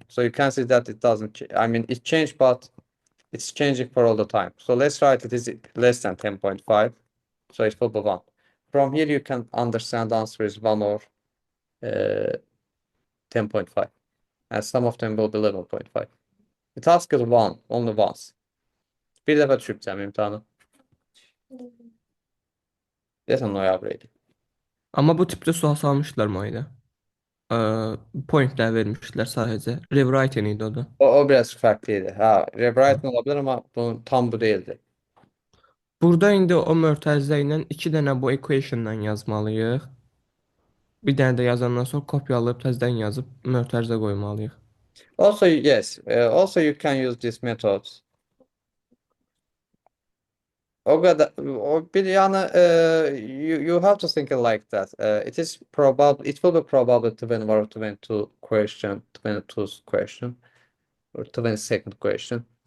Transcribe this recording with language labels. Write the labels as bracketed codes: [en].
[en] So you can see that it doesn't, I mean, it changed, but it's changing for all the time. So let's write it is less than 10.5. So it will be 1. From here, you can understand the answer is 1 or 10.5. And some of them will be 11.5. The task is 1, only once. [az] Bir dəfə düşübcəm imtahanı. Deyəsən noyabr idi. Amma bu tipdə sual salmışdılar Mayda. Pointlər vermişdilər sadəcə. Rewriting idi o da. O biraz fərqli idi. Ha, rewriting ola bilər, amma tam bu deyildi. Burada indi o mötərizə ilə 2 dənə bu equation-dan yazmalıyıq. Bir dənə də yazandan sonra kopyalayıb təzədən yazıb mötərizə qoymalıyıq. [en] Also, yes, also you can use this method. [az] O qədər, bir yəni, [en] you have to think it like that. It will be probably 21 or 22 question, 22 question, or 22nd question.